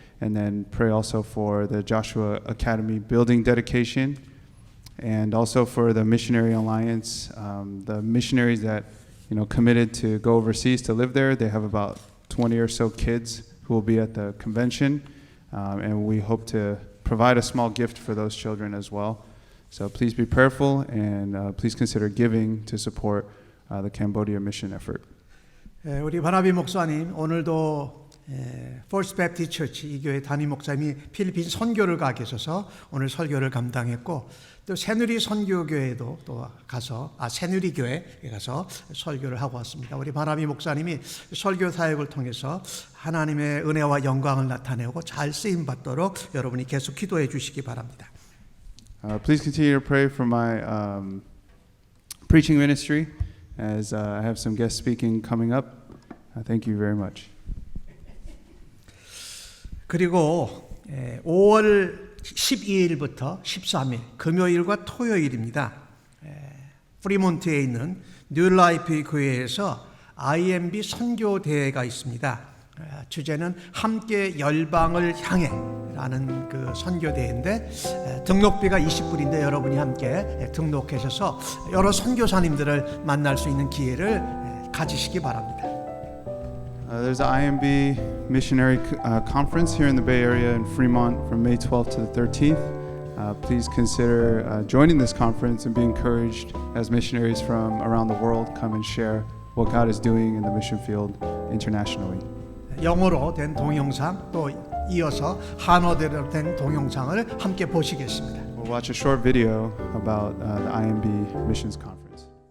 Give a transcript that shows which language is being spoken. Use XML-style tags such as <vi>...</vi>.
<en>And then pray also for the Joshua Academy building dedication, and also for the Missionary Alliance, the missionaries that committed to go overseas to live there. They have about 20 or so kids who will be at the convention, and we hope to provide a small gift for those children as well. So please be prayerful, and please consider giving to support the Cambodia mission effort.</en> <ko>우리 바나비 목사님 오늘도 First Baptist Church 이 교회 담임 목사님이 필리핀 선교를 가 계셔서 오늘 설교를 감당했고 또 새누리 선교교회도 또 가서 새누리 교회에 가서 설교를 하고 왔습니다. 우리 바나비 목사님이 설교 사역을 통해서 하나님의 은혜와 영광을 나타내고 잘 쓰임 받도록 여러분이 계속 기도해 주시기 바랍니다.</ko> <en>Please continue to pray for my preaching ministry as I have some guest speaking coming up. Thank you very much.</en> <ko>그리고 5월 12일부터 13일 금요일과 토요일입니다. 프리몬트에 있는 뉴라이프 교회에서 IMB 선교 대회가 있습니다. 주제는 함께 열방을 향해라는 그 선교 대회인데 등록비가 20불인데 여러분이 함께 등록하셔서 여러 선교사님들을 만날 수 있는 기회를 가지시기 바랍니다.</ko> <en>There's an IMB missionary conference here in the Bay Area in Fremont from May 12th to the 13th. Please consider joining this conference and be encouraged as missionaries from around the world come and share what God is doing in the mission field internationally.</en> <ko>영어로 된 동영상 또 이어서 한어대로 된 동영상을 함께 보시겠습니다.</ko> <en>We'll watch a short video about the IMB Missions Conference.</en>